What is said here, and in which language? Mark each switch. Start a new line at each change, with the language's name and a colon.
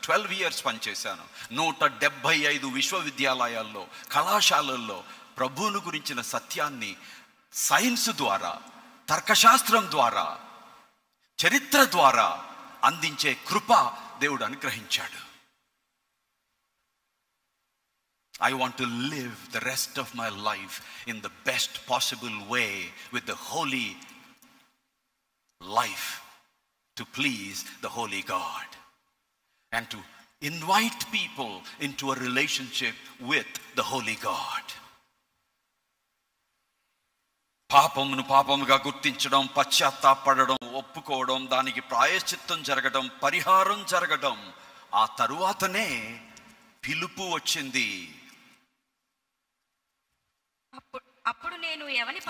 English: 12 years
Telugu: పనిచేశాను. 175 విశ్వవిద్యాలయాల్లో, కళాశాలల్లో ప్రభువును గురించిన సత్యాన్ని సైన్స్ ద్వారా, తర్కశాస్త్రం ద్వారా, చరిత్ర ద్వారా అందించే కృప దేవుడు అనుగ్రహించాడు.
English: I want to live the rest of my life in the best possible way with the holy life, to please the holy God and to invite people into a relationship with the holy God.
Telugu: పాపమును పాపముగా గుర్తించడం, పశ్చాత్తాపడడం, ఒప్పుకోవడం, దానికి ప్రాయశ్చిత్తం జరగడం, పరిహారం జరగడం, ఆ తరువాతనే పిలుపు వచ్చింది. అప్పుడు నేను ఎవని